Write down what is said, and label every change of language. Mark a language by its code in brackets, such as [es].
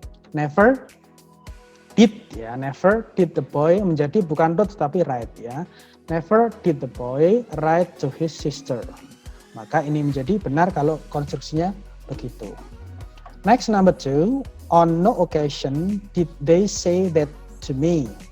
[en] Never did ya, never did the boy [id] menjadi bukan [en] wrote tapi write ya. Never did the boy write to his sister. [id] Maka ini menjadi benar kalau konstruksinya begitu. [en] Next, number 2, on no occasion did they say that to me.